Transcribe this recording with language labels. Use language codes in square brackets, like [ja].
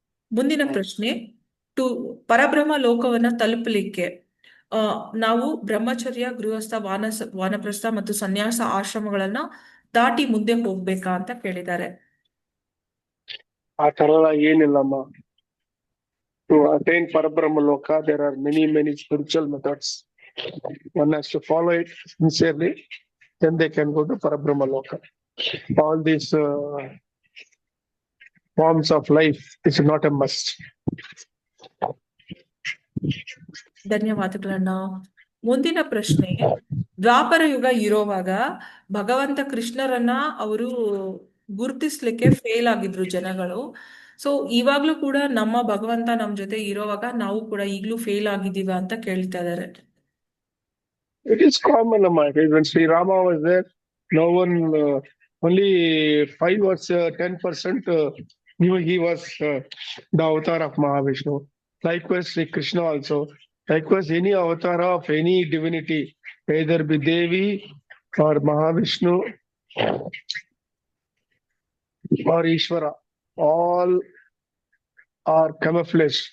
[kn] ಮುಂದಿನ ಪ್ರಶ್ನೆ, ಪರಬ್ರಹ್ಮ ಲೋಕವನ್ನ ತಲುಪಲಿಕ್ಕೆ ನಾವು ಬ್ರಹ್ಮಚರ್ಯ, ಗೃಹಸ್ಥ, ವಾನಪ್ರಸ್ಥ ಮತ್ತು ಸನ್ಯಾಸ ಆಶ್ರಮಗಳನ್ನ ದಾಟಿ ಮುಂದೆ ಹೋಗ್ಬೇಕಾ ಅಂತ ಕೇಳಿದ್ದಾರೆ. ಆ ತರ ಏನಿಲ್ಲಮ್ಮ. [en] To attain Parabrahma Loka, there are many spiritual methods. One has to follow it sincerely, then they can go to Parabrahma Loka. All these forms of life is not a must. [kn] ಧನ್ಯವಾದಗಳನ್ನ. ಮುಂದಿನ ಪ್ರಶ್ನೆ, ದ್ವಾಪರ ಯುಗ ಇರೋವಾಗ ಭಗವಂತ ಕೃಷ್ಣರನ್ನ ಅವರು ಗುರುತಿಸ್ಲಿಕ್ಕೆ fail ಆಗಿದ್ರು ಜನಗಳು. ಸೊ ಇವಾಗ್ಲೂ ಕೂಡ ನಮ್ಮ ಭಗವಂತ ನಮ್ ಜೊತೆ ಇರೋವಾಗ ನಾವು ಕೂಡ ಈಗ್ಲೂ ಫೇಲ್ ಆಗಿದೀವ ಅಂತ ಕೇಳ್ತಾ ಇದಾರೆ. [en] It is common, when Sri Rama was there, no one, only 5 or 10% knew he was the avatar of Mahavishnu. Likewise, Sri Krishna also. Likewise, any avatar of any divinity, either be Devi or Mahavishnu or Ishvara, all are camouflage.